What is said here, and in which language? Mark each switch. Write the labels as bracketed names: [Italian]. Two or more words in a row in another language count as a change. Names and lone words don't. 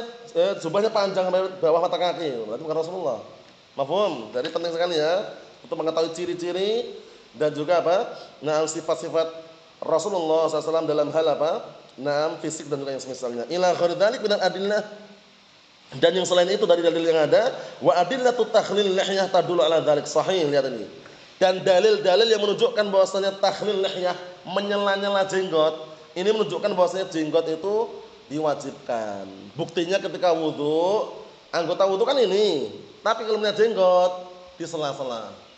[Indonesian] Jubahnya panjang sampai bawah mata kaki. Berarti bukan Rasulullah. Mafhum? Jadi penting sekali ya untuk mengetahui ciri-ciri dan juga apa? Nah, sifat-sifat Rasulullah SAW dalam hal apa? Nah, fisik dan juga yang semisalnya. [Arabic] إلى غير ذلك من الأدلة. [Indonesian] Dan yang selain itu dari dalil yang ada, [Arabic] وأدلة تخليل اللحية تدل على ذلك. صحيح, [Indonesian] lihat ini. Dan dalil-dalil yang menunjukkan bahwasanya [Arabic] تخليل اللحية, [Indonesian] menyela-nyela jenggot, ini menunjukkan bahwasanya jenggot itu diwajibkan. Buktinya ketika wudu, anggota wudu kan ini. Tapi kalau punya jenggot di sela-sela.